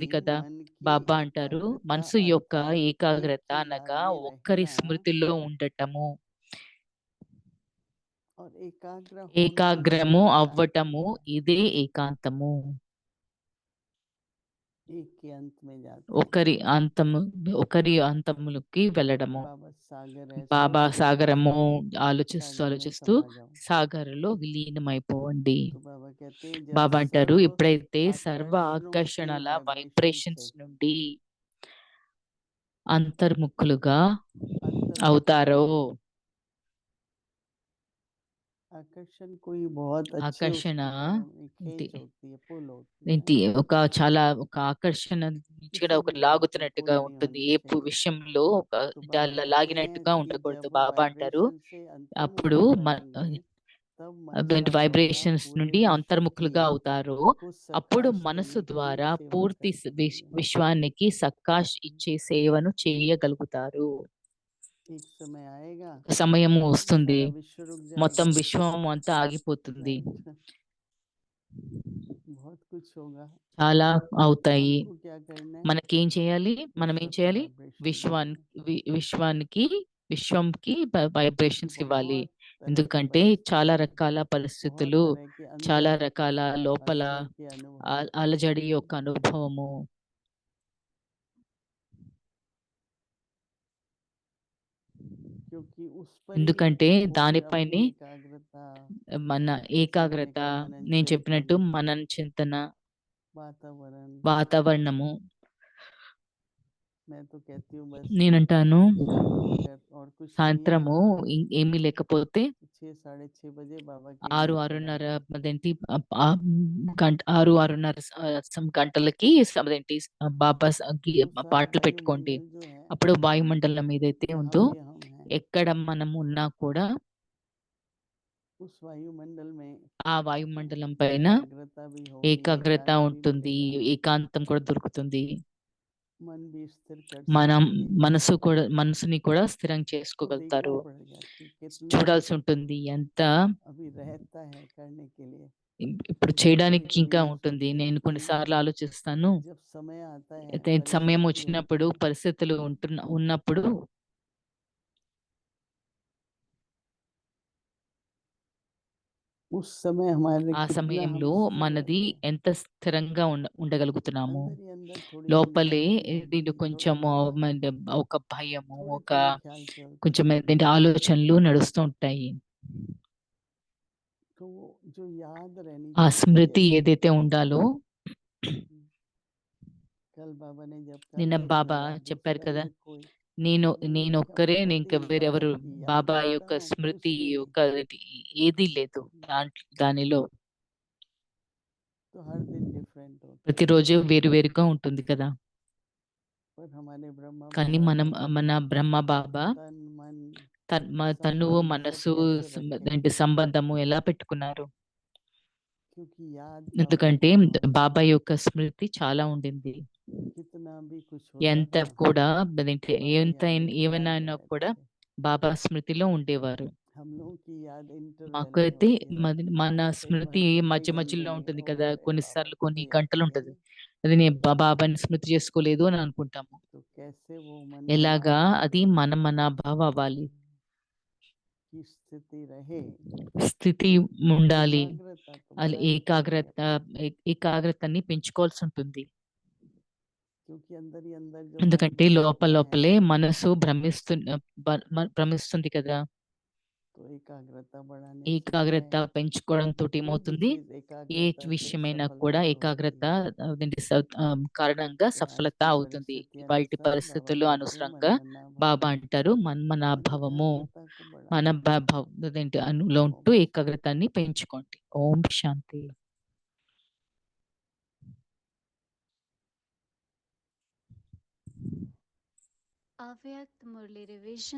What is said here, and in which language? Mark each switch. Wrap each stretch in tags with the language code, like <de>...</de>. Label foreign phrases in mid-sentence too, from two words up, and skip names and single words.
<hi>कि</hi> <te>కదా.</te> <hi>मन की</hi> <te>బాబా అంటారు</te> <hi>एकाग्रता</hi> <te>మనసు యొక్క</te> <hi>अर्थात एक</hi> <te>ఏకాగ్రత</te> <hi>की याद</hi> <te>అనగా</te> <hi>में</hi> <te>ఒక్కరి</te> <hi>रहना</hi> <te>స్మృతిలో ఉండటము,</te> <hi>और एकाग्र होना</hi> <te>ఏకాగ్రము</te> <hi>ही एकांत</hi> <te>అవ్వటము,</te> <hi>है।</hi> <te>ఇదే ఏకాంతము.</te> <hi>एक के अंत में जाते हैं</hi> <te>ఒకరి అంతములకి వెళ్ళడము.</te> <hi>बाबा सागर है,</hi> <te>బాబా</te> <hi>सोचते</hi> <te>సాగరము</te> <hi>सोचते</hi> <te>ఆలోచిస్తూ</te> <hi>सागर में</hi> <te>ఆలోచిస్తూ</te> <hi>समा जाओ।</hi> <te>సాగరలో విలీనమైపోండి.</te> <hi>तो बाबा कहते हैं जब</hi> <te>బాబా అంటారు</te> <hi>सर्व</hi> <te>ఎప్పుడైతే సర్వ</te> <hi>आकर्षणों के</hi> <te>ఆకర్షణల</te> <hi>वाइब्रेशन</hi> <te>వైబ్రేషన్స్</te> <hi>से</hi> <te>నుండి అంతర్ముఖులుగా</te> <hi>अंतर्मुख</hi> <te>అవుతారో,</te> <hi>होते हैं। आकर्षण कोई बहुत अच्छी</hi> <te>ఆకర్షణ</te> <hi>उसके बारे में</hi> <te>ఏంటి</te> <hi>खींच होती है, पुल होती है।</hi> <te>ఏంటి ఒక చాలా ఒక ఆకర్షణ నుంచి కూడా</te> <hi>किसी</hi> <te>ఒక</te> <hi>भी बात से</hi> <te>లాగుతున్నట్టుగా</te> <hi>पुल नहीं</hi> <te>ఉంటుంది.</te> <hi>होनी</hi> <te>ఏ</te> <hi>चाहिए।</hi> <te>విషయంలో</te> <hi>तो बाबा</hi> <te>అలా</te> <hi>कहते हैं</hi> <te>లాగినట్టుగా</te> <hi>कि</hi> <te>ఉండకూడదు.</te> <hi>जब वो</hi> <te>బాబా అంటారు</te> <hi>वाइब्रेशन से अंतर्मुख</hi> <te>అప్పుడు</te> <hi>हो जाएंगे तब मन</hi> <te>అటువంటి</te> <hi>द्वारा</hi> <te>వైబ్రేషన్స్</te> <hi>पूरे</hi> <te>నుండి</te> <hi>विश्व</hi> <te>అంతర్ముఖులుగా</te> <hi>की</hi> <te>అవుతారో</te> <hi>को</hi> <te>అప్పుడు</te> <hi>सकाश</hi> <te>మనసు</te> <hi>देने की</hi> <te>ద్వారా</te> <hi>सेवा</hi> <te>పూర్తి</te> <hi>कर सकते हैं।</hi> <te>విశ్వానికి సకాష్ ఇచ్చే సేవను చేయగలుగుతారు.</te> <hi>एक समय आएगा</hi> <te>ఒక సమయము వస్తుంది,</te> <hi>सारा विश्व रुक</hi> <te>మొత్తం</te> <hi>जाएगा,</hi> <te>విశ్వం అంతా ఆగిపోతుంది,</te> <hi>राइट। बहुत कुछ होगा,</hi> <te>చాలా అవుతాయి.</te> <hi>हमको क्या करना है,</hi> <te>మనకేం చేయాలి, మనం</te> <hi>विश्व</hi> <te>ఏం</te> <hi>को</hi> <te>చేయాలి,</te> <hi>वाइब्रेशन</hi> <te>విశ్వానికి</te> <hi>देना है।</hi> <te>విశ్వంకి వైబ్రేషన్స్ ఇవ్వాలి.</te> <hi>बहुत तरह की</hi> <te>ఎందుకంటే చాలా</te> <hi>परिस्थितियां,</hi> <te>రకాల</te> <hi>बहुत</hi> <te>పరిస్థితులు,</te> <hi>तरह के</hi> <te>చాలా</te> <hi>अंदर</hi> <te>రకాల లోపల</te> <hi>हलचल के अनुभव,</hi> <te>అలజడి యొక్క అనుభవము.</te> <hi>क्योंकि उस पर ही</hi> <te>ఎందుకంటే</te> <hi>पूरी</hi> <te>దానిపైనే</te> <hi>अपनी एकाग्रता,</hi> <te>మన</te> <hi>जैसे मैंने</hi> <te>ఏకాగ్రత,</te> <hi>कहा मनन</hi> <te>నేను</te> <hi>चिंतन,</hi> <te>చెప్పినట్టు మనన చింతన,</te> <hi>वातावरण।</hi> <te>వాతావరణము.</te> <hi>मैं तो कहती हूँ बस</hi> <te>నేనంటాను</te> <hi>शाम को अगर और कुछ नहीं है</hi> <te>సాయంత్రము ఏమీ లేకపోతే</te> <hi>6 साढ़े 6 बजे बाबा के</hi> <te>6,</te> <hi>लिए चला</hi> <te>6:30</te> <hi>जाओ।</hi> <te>అదేంటి 6, 6:30 గంటలకి అదేంటి బాబా</te> <hi>तो सारा</hi> <te>పాటలు పెట్టుకోండి.</te> <hi>वायुमंडल जो है</hi> <te>అప్పుడు వాయుమండలం ఏదైతే</te> <hi>जहाँ</hi> <te>ఉందో</te> <hi>भी हम हैं,</hi> <te>ఎక్కడ మనం ఉన్నా కూడా</te> <hi>उस वायुमंडल में</hi> <te>ఆ వాయుమండలం పైన</te> <hi>एकाग्रता भी होगी,</hi> <te>ఏకాగ్రత</te> <hi>एकांत भी</hi> <te>ఉంటుంది,</te> <hi>मिलेगा,</hi> <te>ఏకాంతం కూడా దొరుకుతుంది.</te> <hi>मन भी स्थिर कर</hi> <te>మనం</te> <hi>सकते हैं।</hi> <te>మనసుని కూడా స్థిరం</te> <hi>तो देखना</hi> <te>చేసుకోగలుగుతారు.</te> <hi>पड़ेगा कि कितना</hi> <te>చూడాల్సి ఉంటుంది ఎంత</te> <hi>अभी रहता है करने के लिए।</hi> <te>ఇప్పుడు</te> <hi>मैं कभी</hi> <te>చేయడానికి</te> <hi>कभी</hi> <te>ఇంకా</te> <hi>ये</hi> <te>ఉంటుంది.</te> <hi>सोचती हूँ</hi> <te>నేను</te> <hi>कि</hi> <te>కొన్నిసార్లు ఆలోచిస్తాను,</te> <hi>जब समय आता है,</hi> <te>అయితే సమయం</te> <hi>परिस्थिति</hi> <te>వచ్చినప్పుడు,</te> <hi>होती है,</hi> <te>పరిస్థితులు ఉన్నప్పుడు</te> <hi>उस समय हमारे</hi> <te>ఆ</te> <hi>कितना</hi> <te>సమయంలో</te> <hi>हम स्थिर</hi> <te>మనది</te> <hi>रहते हैं।</hi> <te>ఎంత స్థిరంగా ఉండగలుగుతున్నాము.</te> <hi>अंदर ही अंदर थोड़ी</hi> <te>లోపలే</te> <hi>एंजाइटी</hi> <te>దీని</te> <hi>होगी,</hi> <te>కొంచెము</te> <hi>थोड़ा</hi> <te>ఒక భయము,</te> <hi>थोड़े</hi> <te>ఒక</te> <hi>थोड़े ख्याल चलते</hi> <te>కొంచెం</te> <hi>हैं।</hi> <te>ఏంటంటే ఆలోచనలు నడుస్తూ ఉంటాయి.</te> <hi>तो वो जो याद रहनी</hi> <te>ఆ</te> <hi>चाहिए,</hi> <te>స్మృతి</te> <hi>जैसे</hi> <te>ఏదైతే ఉండాలో,</te> <hi>कल बाबा ने जब कहा</hi> <te>నిన్న</te> <hi>कृष्ण</hi> <te>బాబా</te> <hi>राधे</hi> <te>చెప్పారు</te> <hi>से</hi> <te>కదా,</te> <hi>अधिक कोई</hi> <te>నేనొక్కరే ఇంక వేరెవరు</te> <hi>की याद</hi> <te>బాబా</te> <hi>करता</hi> <te>యొక్క</te> <hi>हूँ</hi> <te>స్మృతి</te> <hi>उसमें</hi> <te>యొక్క ఏదీ లేదు దానిలో.</te> <hi>तो हर दिन डिफरेंट होता है</hi> <te>ప్రతిరోజు వేరువేరుగా ఉంటుంది కదా!</te> <hi>पर हमारे ब्रह्मा</hi> <te>కానీ</te> <hi>बाबा</hi> <te>మనం</te> <hi>ने</hi> <te>మన బ్రహ్మ బాబా</te> <hi>तन मन</hi> <te>తనువు,</te> <hi>संबंध सब</hi> <te>మనసు</te> <hi>कैसे रखे</hi> <te>ఏంటి సంబంధము ఎలా పెట్టుకున్నారు?</te> <hi>क्योंकि याद का</hi> <te>ఎందుకంటే</te> <hi>होना</hi> <te>బాబా యొక్క స్మృతి చాలా ఉండింది.</te> <hi>कितना भी कुछ होता</hi> <te>ఎంత</te> <hi>था</hi> <te>కూడా అదేంటి</te> <hi>बाबा याद</hi> <te>ఏమైనా</te> <hi>याद में</hi> <te>అయినా</te> <hi>रहते</hi> <te>కూడా</te> <hi>थे</hi> <te>బాబా స్మృతిలో ఉండేవారు.</te> <hi>हम लोगों की याद इंटरवెल</hi> <te>మాకు</te> <hi>में</hi> <te>అయితే</te> <hi>होती है</hi> <te>మన</te> <hi>कई</hi> <te>స్మృతి</te> <hi>घंटे कई</hi> <te>మధ్య</te> <hi>घंटे</hi> <te>మధ్యలో</te> <hi>में</hi> <te>ఉంటుంది</te> <hi>ओ</hi> <te>కదా!</te> <hi>अरे बाबा</hi> <te>కొన్నిసార్లు</te> <hi>को</hi> <te>కొన్ని</te> <hi>तो याद</hi> <te>గంటలు</te> <hi>किया</hi> <te>ఉంటది.</te> <hi>नहीं</hi> <te>అది నేను బాబాని స్మృతి చేసుకోలేదు అని అనుకుంటాము.</te> <hi>तो कैसे वो मन</hi> <te>ఎలాగా</te> <hi>मनाभाव</hi> <te>అది మన భావ అవ్వాలి.</te> <hi>की स्थिति रहे</hi> <te>స్థితి ఉండాలి.</te> <hi>एकाग्रता तो</hi> <te>అది</te> <hi>बढ़ानी पड़ेगी अपनी</hi> <te>ఏకాగ్రతని పెంచుకోవాల్సి ఉంటుంది.</te> <hi>क्योंकि अंदर ही अंदर जो मन</hi> <te>ఎందుకంటే</te> <hi>भटकता है</hi> <te>లోపలే మనసు భ్రమిస్తుంది కదా!</te> <hi>तो एकाग्रता बढ़ाने से क्या</hi> <te>ఏకాగ్రత</te> <hi>है</hi> <te>పెంచుకోవడంతోటి</te> <hi>कोई भी</hi> <te>ఏమవుతుంది?</te> <hi>चीज</hi> <te>ఏ</te> <hi>एकाग्रता से</hi> <te>విషయమైనా కూడా</te> <hi>सफलता होती</hi> <te>ఏకాగ్రత</te> <hi>है</hi> <te>అదేంటి కారణంగా</te> <hi>तो आज</hi> <te>సఫలత</te> <hi>की</hi> <te>అవుతుంది.</te> <hi>परिस्थिति</hi> <te>వాటి</te> <hi>अनुसार बाबा</hi> <te>పరిస్థితులు</te> <hi>कहते हैं</hi> <te>అనుసరంగా</te> <hi>मनमना भाव</hi> <te>బాబా అంటారు</te> <hi>अपनी</hi> <te>మన్మనాభవము.</te> <hi>एकाग्रता को</hi> <te>మన</te> <hi>बढ़ाओ</hi> <te>అదేంటి అనులో ఉంటూ</te> <hi>ओम</hi> <te>ఏకాగ్రతాన్ని పెంచుకోండి. ఓం శాంతి. అవ్యక్త మురళి రివిజన్</te>